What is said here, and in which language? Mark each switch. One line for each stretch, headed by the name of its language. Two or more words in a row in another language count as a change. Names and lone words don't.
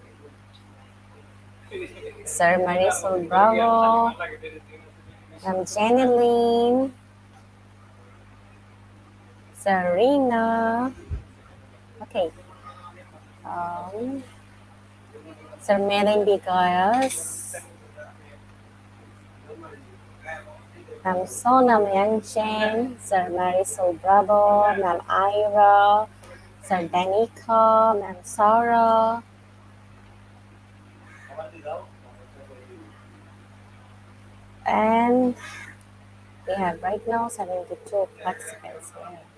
English: Sir Marisol Bravo, Ma'am Jenny Lynn, Sir Rina, okay, um, Sir Melin Bigoyas, Ma'am Sonam Yangchen, Sir Marisol Bravo, Ma'am Ira, Sir Danica, Ma'am Sarah, and we have right now 72 participants here.